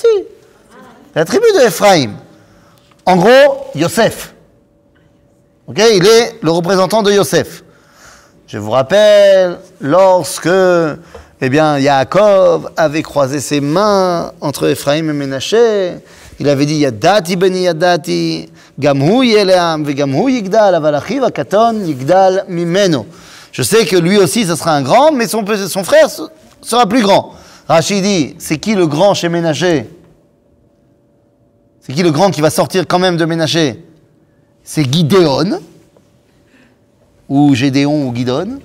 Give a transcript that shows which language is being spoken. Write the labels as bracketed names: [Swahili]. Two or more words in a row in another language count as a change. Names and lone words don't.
[French] C'est la tribu de Ephraïm. En gros, Yosef. Ok, il est le représentant de Yosef. Je vous rappelle, lorsque, Yaakov avait croisé ses mains entre Ephraïm et Ménaché, il avait dit [Hebrew] ידעתי בני ידעתי, גם הוא יהיה לעם, וגם הוא יגדל, אבל אחיו הקטן יגדל ממנו. [French] Je sais que lui aussi, ce sera un grand, mais son frère sera plus grand. Rachid dit, c'est qui le grand chez Ménaché? C'est qui le grand qui va sortir quand même de Ménaché? C'est Gideon, ou Gédéon ou Gidon.